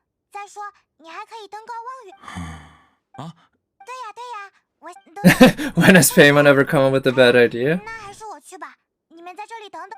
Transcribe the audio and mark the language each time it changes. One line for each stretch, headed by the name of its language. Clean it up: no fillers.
Chinese: 再说，你还可以登高望远。啊？对呀，我
English: When has Paimon ever come up with a bad idea?
Chinese: 那还是我去吧，你们在这里等等。